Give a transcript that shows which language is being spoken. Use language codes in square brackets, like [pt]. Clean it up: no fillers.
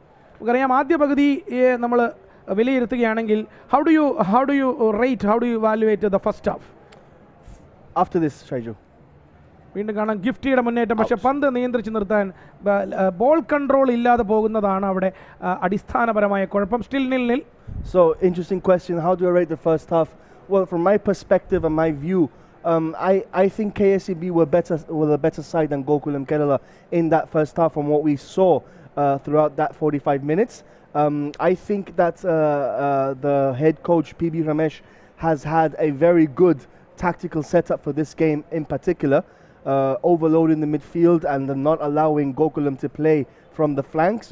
[ml] നമുക്കറിയാം ആദ്യ പകുതിയെ നമ്മൾ വിലയിരുത്തുകയാണെങ്കിൽ [en] how do you evaluate the first half? After this, Shaiju. [ml] വീണ്ടും കാണാം ഗിഫ്റ്റിയുടെ മുന്നേറ്റം, പക്ഷേ പന്ത് നിയന്ത്രിച്ച് നിർത്താൻ ബോൾ കൺട്രോൾ ഇല്ലാതെ പോകുന്നതാണ് അവിടെ അടിസ്ഥാനപരമായ കുഴപ്പം. [en] Still 0-0. So, interesting question. How do I rate the first half? Well, from my perspective and my view, I think KSEB were a better side than GOKULAM Kerala in that first half from what we saw throughout that 45 minutes. I think that the head coach PB Ramesh has had a very good tactical setup for this game in particular, overloading the midfield and not allowing GOKULAM to play from the flanks.